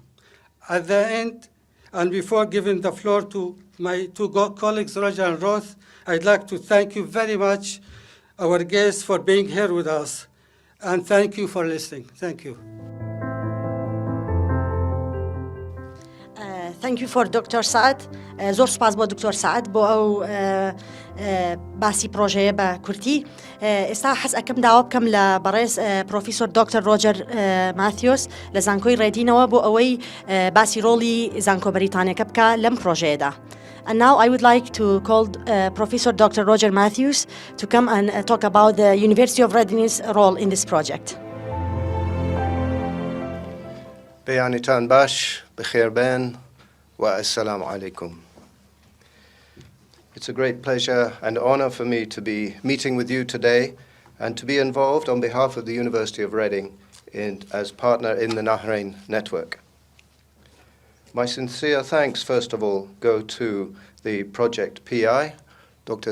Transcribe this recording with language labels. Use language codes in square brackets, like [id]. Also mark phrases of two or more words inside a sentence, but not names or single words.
[en] At the end, and before giving the floor to my two colleagues, Roger and Roth, I'd like to thank you very much, our guests, for being here with us. And thank you for listening. Thank you. Thank you for Dr. سعد. [ckb] زۆر سپاس بۆ دکتۆر سعد بۆ ئەو باسی پڕۆژەیە بە کورتی. ئێستا حەز ئەکەم داوا بکەم لە بەڕێز پرۆفیسۆر دکتۆر ڕۆجەر ماتیۆس لە زانکۆی ڕێدینەوە بۆ ئەوەی باسی ڕۆڵی زانکۆ بەریتانیەکە بکە لەم پڕۆژەیەدا. [en] And now I would like to call Professor Dr. Roger Matthews to come and talk about the University of Reading's role in this project. [ckb] بيانتان باش بخير بين [ar] والسلام عليكم. [en] It's a great pleasure and honor for me to be meeting with you today and to be involved on behalf of the University of Reading as partner in the Nahrein Network. My sincere thanks, first of all, go to the project PI, Dr.